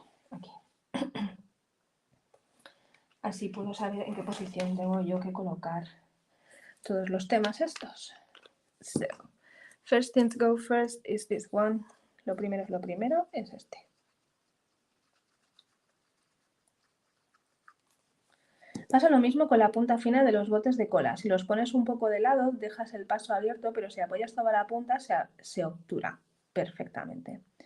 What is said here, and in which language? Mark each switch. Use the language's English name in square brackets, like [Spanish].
[Spanish] Aquí. Así puedo saber en qué posición tengo yo que colocar todos los temas estos. [English] So, first thing to go first is this one. [Spanish] Lo primero es lo primero, es este. Pasa lo mismo con la punta fina de los botes de cola. Si los pones un poco de lado, dejas el paso abierto, pero si apoyas toda la punta, se obtura perfectamente.